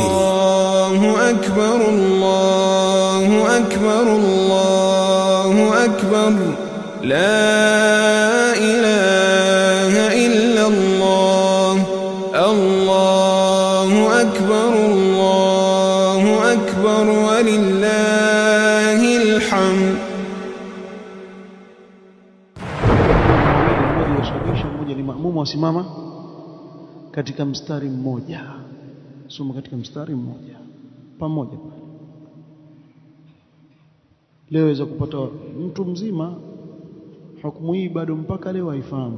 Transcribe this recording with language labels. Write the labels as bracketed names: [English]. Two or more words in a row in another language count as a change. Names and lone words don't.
[Arabic] الله أكبر الله أكبر الله أكبر لا إله إلا الله الله أكبر الله أكبر ولله الحمد. [Swahili] Mmoja ni maamumu wasimama katika mstari mmoja, soma katika mstari mmoja pamoja. Leo waweza kupata mtu mzima hukumu hii bado mpaka leo haifahamu.